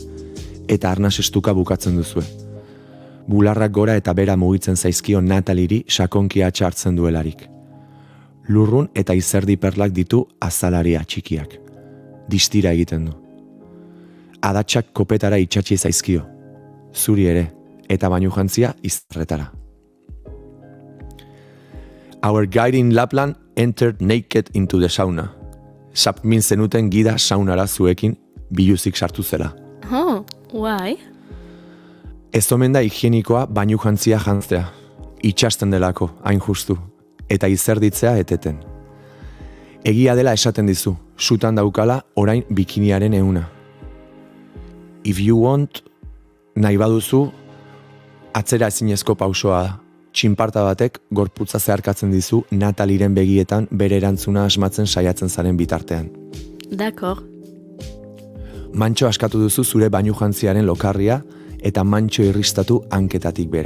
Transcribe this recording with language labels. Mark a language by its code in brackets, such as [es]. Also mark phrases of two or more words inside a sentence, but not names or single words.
[eu] Eta arnas estuka bukatzen duzue. Bularrak gora eta bera mugitzen zaizkio Nataliri sakonki hartzen duelarik. Lurrun eta izerdi perlak ditu azalaria txikiak. Distira egiten du. Adatsak kopetara itxatsi zaizkio. Zuri ere, eta bainu jantzia izarretara. [en] Our guide in Lapland entered naked into the sauna. [eu] Sapmin zenuten gida saunara zuekin biluzik sartu zela. [en] Oh, why? [eu] Ez omen da higienikoa bainu jantzia jantzea. Itxasten delako, hain justu. Eta izerditzea eteten. Egia dela esaten dizu, sutan daukala orain bikiniaren ehuna. [en] If you want, [eu] nahi baduzu, atzera ezinezko pausoa da. Txinparta batek gorputza zeharkatzen dizu Nataliren begietan bere erantzuna asmatzen saiatzen zaren bitartean. [fr] D'accord. [eu] Mantxo askatu duzu zure bainu jantziaren lokarria eta mantxo irristatu hanketatik bera.